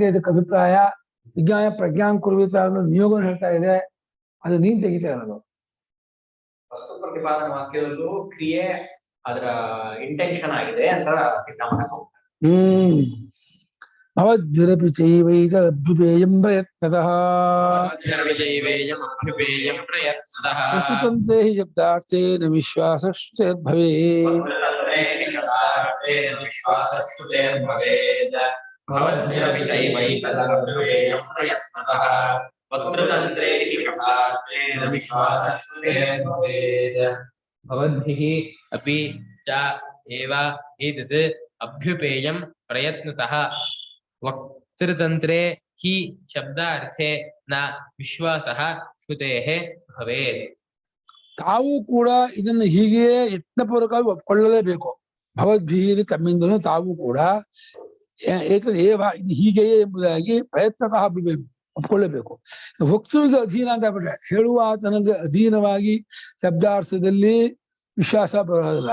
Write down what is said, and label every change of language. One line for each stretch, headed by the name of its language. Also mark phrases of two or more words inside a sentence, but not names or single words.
Kannada: ಇದಕ್ಕೆ ಅಭಿಪ್ರಾಯ ವಿಜ್ಞಾನ ಪ್ರಜ್ಞಾನ ಕುರುವಿತ ನಿಯೋಗ ಹೇಳ್ತಾ ಇದೆ. ಅದು ನೀನ್ ತೆಗಿತಾ ಇರೋದು. ವಸ್ತು ಪ್ರತಿಪಾದನ ವಾಕ್ಯದಲ್ಲೂ ಕ್ರಿಯೆ ಅದರ ಇಂಟೆನ್ಷನ್ ಆಗಿದೆ ಅಂತ ಸಿದ್ಧ ಮಾಡಕ್ ಹೋಗ್ತಾರೆ.
Sanskrit: ಭವದ್ಭಿರಪಿ ಚೈವೈತದಭ್ಯುಪೇಯಂ ಪ್ರಯತ್ನತಃ ಪ್ರಸ್ತುತಂತೆ ಹಿ ಶಬ್ದಾರ್ಥೇನ ವಿಶ್ವಾಸಶ್ಚೇದ್ಭವೇತ್. भवद्भिः अपि च एव एतत् अभ्युपेयं प्रयत्नतः वक्तृतन्त्रे हि शब्दार्थे न विश्वासः श्रुतेः भवेत्.
Kannada: ತಾವು ಕೂಡ ಇದನ್ನು ಹೀಗೆಯೇ ಯತ್ನಪೂರ್ವಕವಾಗಿ ಒಪ್ಕೊಳ್ಳಲೇಬೇಕು. ಭವದ್ಭೀರಿ ತಮ್ಮಿಂದಲೂ ತಾವು ಕೂಡ
Sanskrit: ಏತದ್ ಏವ
Kannada: ಇದು ಹೀಗೆಯೇ ಎಂಬುದಾಗಿ ಪ್ರಯತ್ನತಃ ಒಪ್ಕೊಳ್ಳೇಬೇಕು. ವಕ್ತೃವಿಗೆ ಅಧೀನ ಅಂತ ಬಿಟ್ರೆ ಹೇಳುವ ಆತನಿಗೆ ಅಧೀನವಾಗಿ ಶಬ್ದಾರ್ಥದಲ್ಲಿ ವಿಶ್ವಾಸ ಬರೋದಿಲ್ಲ.